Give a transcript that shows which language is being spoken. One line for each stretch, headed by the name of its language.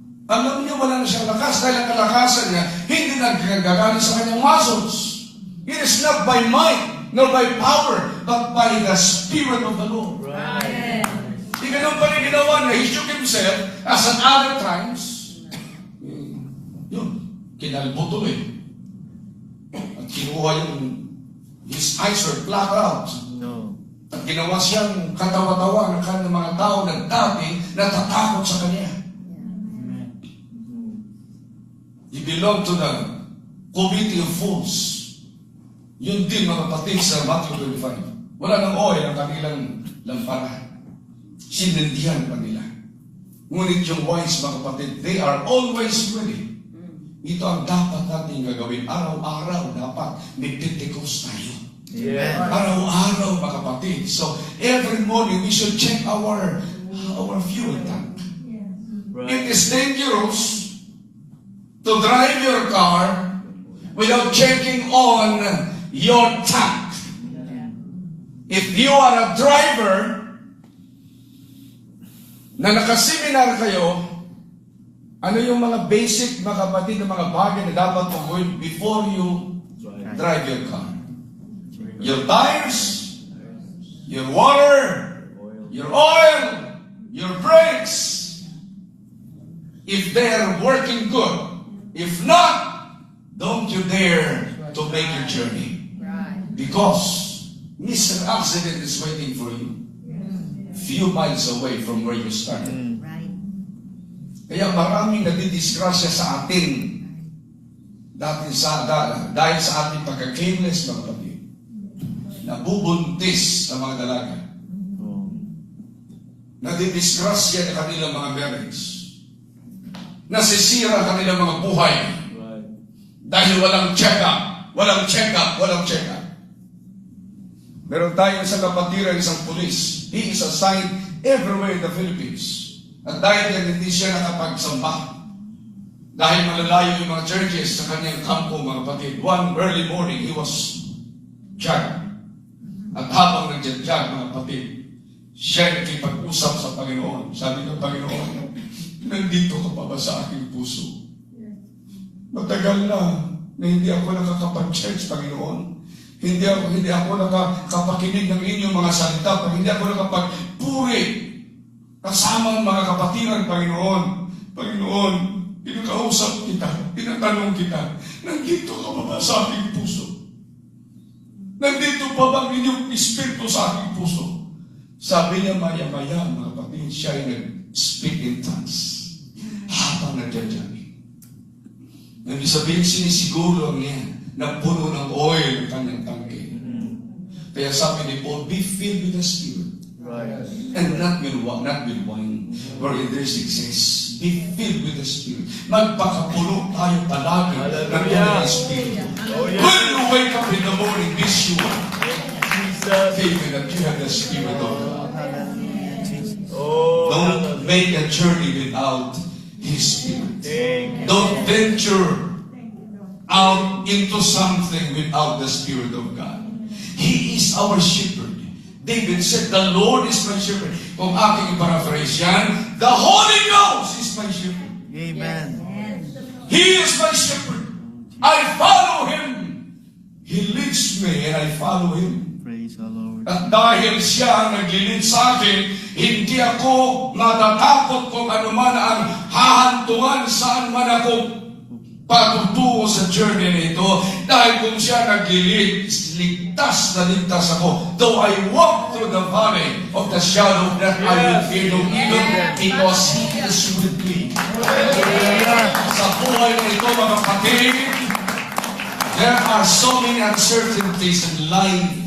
Filipino: Alam niya wala na siyang lakas dahil ang kalakasan niya hindi nagkagaling sa kanyang muscles.
English: It is not by might, nor by power, but by the Spirit of the Lord. Right.
Filipino: Di ganun pa rin ginawa niya.
English: He shook himself as at other times.
Filipino: Yun, kinalbo tuloy. At kinuha
English: his eyes were black out. No.
Filipino: At ginawa siyang katawa-tawa ng kanyang mga tao na dati natatakot sa kanya.
English: He belonged to the committee of fools.
Filipino: Yun din mga kapatid sa Matthew 25. Wala ng oil ang kanilang lampara. Sinindihan pa nila. Ngunit yung wise mga kapatid,
English: they are always ready.
Filipino: Ito ang dapat natin gagawin. Araw-araw dapat nagtitikos tayo.
English: Yeah.
Filipino: Araw-araw, mga kapatid.
English: So, every morning, we should check our fuel tank. It Right. is dangerous to drive your car without checking on your tank. If you are a driver
Filipino: na nakaseminar kayo, ano yung mga basic, mga kapatid, na mga bagay na dapat mong gawin
English: before you drive your car? Your tires, your water, your oil, your brakes. If they are working good. If not, don't you dare to make your journey. Because Mr. Accident is waiting for you. Few miles away from where you started.
Filipino: Kaya maraming nadidisgrasya sa atin dahil sa ating pagka-careless, mga kapatid. Nabubuntis ang mga dalaga. Oh. Nadidisgrasya ang kanilang mga marriage. Nasisira ang kanilang mga buhay.
English: Right.
Filipino: Dahil walang check-up. Walang check-up. Walang check-up. Meron tayong isang kapatiran, isang pulis.
English: He is assigned everywhere in the Philippines.
Filipino: At dahil yan, hindi siya nakapagsamba. Dahil malalayo yung mga churches sa kanyang kampo, mga kapatid.
English: One early morning, he was jogging.
Filipino: At habang nag-jog, mga kapatid, siya nakipag-usap sa Panginoon. Sabi ng Panginoon, nandito ka pa ba sa aking puso? Matagal na hindi ako nakakapag-church, Panginoon. Hindi ako nakakapakinig ng inyong mga salita. Hindi ako nakapagpuri kasama ang mga kapatiran, Panginoon. Panginoon, pinakausap kita, tinatanong kita, nandito ka pa ba sa aking puso? Nandito pa ba ang inyong espiritu sa aking puso? Sabi niya, maya-maya, mga kapatid, siya ay nag-speak in tongues habang nagja-jogging. Ibig sabihin, sinisiguro niya na puno ng oil ang kanyang tangke. Kaya sabi ni Paul,
English: be filled with the Spirit. Right. And not with wine, wherein there's excess. Be filled with the Spirit.
Filipino: Magpakapulo tayo palagi ng
English: Hallelujah.
Filipino: Espiritu.
English: Oh, yeah. When you wake up in the morning, be sure, Jesus. David, that you have the Spirit of God. Hallelujah, Jesus. Oh, Don't make a journey without His Spirit. thank you. Don't venture out into something without the Spirit of God. He is our shepherd. David said, the Lord is my shepherd.
Filipino: Kung aking paraphrase yan,
English: the Holy Ghost is my shepherd. Amen. He is my shepherd. I follow Him. He leads me and I follow Him. Praise the Lord.
Filipino: At dahil siya ang naglilid sa akin, hindi ako natatakot kung ano man ang hahantungan saan man ako patutungo sa journey na ito. Dahil kung siya naglilid, ligtas na ligtas ako.
English: Though I walk through the valley of the shadow of death, I will fear no evil because He is with me.
Filipino: Sa buhay na ito, mga kapatid,
English: there are so many uncertainties in life.